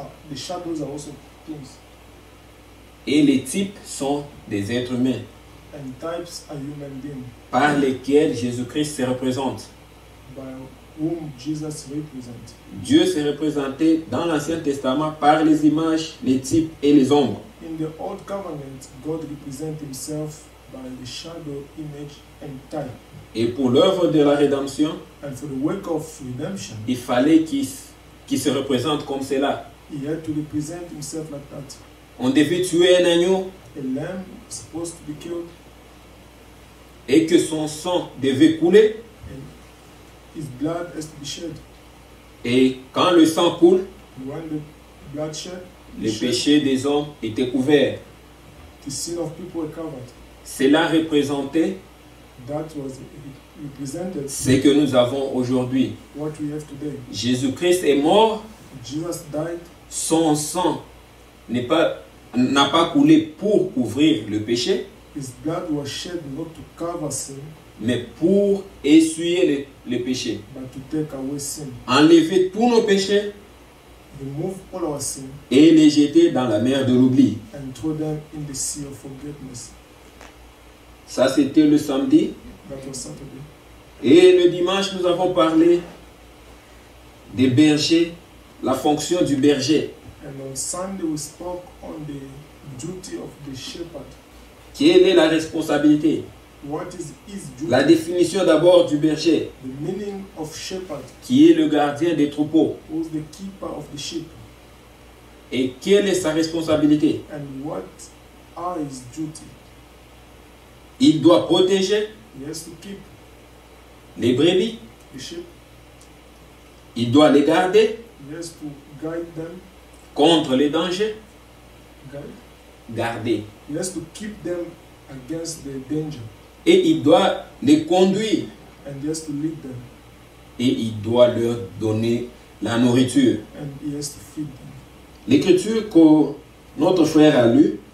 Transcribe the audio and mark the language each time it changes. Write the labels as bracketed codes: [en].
[en] the shadows are also things, [fr] Et les types sont des êtres humains [en] and types are human beings [fr] par lesquels Jésus-Christ se représente. [en] by whom Jesus represents. [fr] Dieu s'est représenté dans l'Ancien Testament par les images, les types et les ombres. [en] In the Old Covenant, God represents himself by the shadow, image, and type. [fr] Et pour l'œuvre de la rédemption, [en] And for the work of redemption, [fr] il fallait qu'il se représente comme cela. [en] he had to represent himself like that. [fr] On devait tuer un agneau [en] A lamb is supposed to be killed, [fr] et que son sang devait couler. [en] and his blood has to be shed. [fr] Et quand le sang coule, [en] And when the blood shed, [fr] les péchés des hommes étaient couverts. [en] the sin of people were covered. [fr] Cela représentait [en] That was represented [fr] ce que nous avons aujourd'hui. [en] what we have today. [fr] Jésus-Christ est mort, [en] Jesus died, [fr] son sang n'a pas coulé pour couvrir le péché, [en] his blood was shed not to cover sin, [fr] mais pour essuyer le péché. [en] but to take away sin. [fr] Enlever tous nos péchés [en] Remove all our sin [fr] et les jeter dans la mer de l'oubli. [en] and throw them in the sea of forgiveness. [fr] Ça, c'était le samedi. [en] That was Saturday. [fr] Et le dimanche, nous avons parlé des bergers, la fonction du berger. [en] And on Sunday we spoke on the duty of the shepherd. [fr] Quelle est la responsabilité? [en] What is his duty? [fr] La définition d'abord du berger, [en] The meaning of shepherd, [fr] qui est le gardien des troupeaux. [en] who's the keeper of the sheep, [fr] Et quelle est sa responsabilité? [en] and what are his duty? [fr] Il doit protéger [en] He has to keep [fr] les brebis, [en] the sheep. [fr] il doit les garder [en] He has to guide them. [fr] contre les dangers. [en] Guide. [fr] Garder. [en] He has to keep them against the danger, [fr] Et il doit les conduire. [en] and he has to lead them, [fr] Et il doit leur donner la nourriture. [en] and he has to feed them. [fr] L'écriture que notre frère a lue,